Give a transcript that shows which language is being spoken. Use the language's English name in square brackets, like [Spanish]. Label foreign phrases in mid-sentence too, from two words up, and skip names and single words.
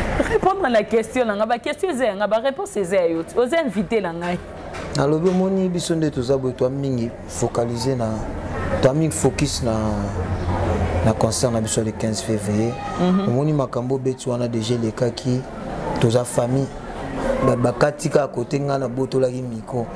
[French] Répondre à la question, là, [Lingala] ba question, [French] c'est, [Lingala] ba réponse, [French] c'est, yo, oser inviter, là, [Lingala] ngai. Nalobi omoni biso nde toza boye, twa mingi focaliser na, twa mingi focus na, na concert na biso [French] le quinze février. Mhm. [Lingala] Omoni makambo beti wana déjà elekaki, toza famille. Ba, bakati ka kote nga na botolaki micro.